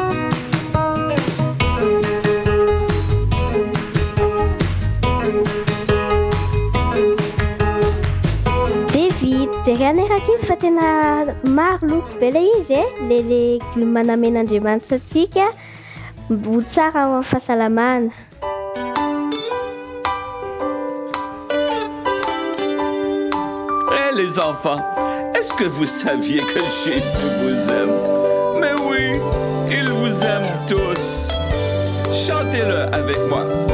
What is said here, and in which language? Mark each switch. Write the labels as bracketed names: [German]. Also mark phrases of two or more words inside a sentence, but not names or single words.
[Malagasy] Dia vita. Jerena rakizy fa tena maro loko be ilay izy ilay legioma namen'Andriamanitra atsika ho tsara ho amin'ny fahasalamana. [French] Les enfants, est-ce que vous saviez que Jésus vous aime? Mais oui, il vous aime tous. Chantez-le avec moi.